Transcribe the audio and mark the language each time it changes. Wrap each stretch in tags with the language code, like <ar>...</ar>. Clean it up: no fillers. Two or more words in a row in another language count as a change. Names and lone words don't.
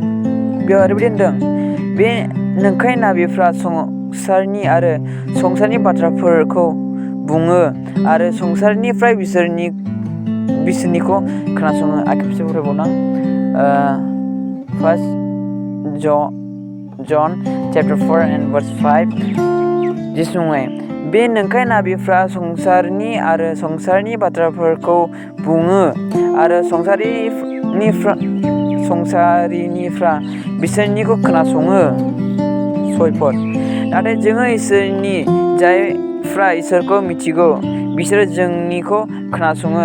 <brx>बेयाव ओरैबायदि होनदों, बे नंखाय नाबिफ्रा संसारनि आरो संसारनि बाथ्राफोरखौ बुङो आरो संसारनिफ्राय बिसोरनिखौ खोनासङो। आं खेबसे फरायबावनां,</brx> <en>1 John chapter 4 and verse 5</en> <brx>जिसुङै बे नंखाय नाबिफ्रा संसारनि आरो संसारनि बाथ्राफोरखौ बुङो आरो संसारिनिफ्रा बिसोरनिखौ खोनासङो। सयपद नाथाय जोङो इसोरनि जायफ्रा इसोरखौ मिथिगौ बिसोरो जोंनिखौ खोनासङो।</brx>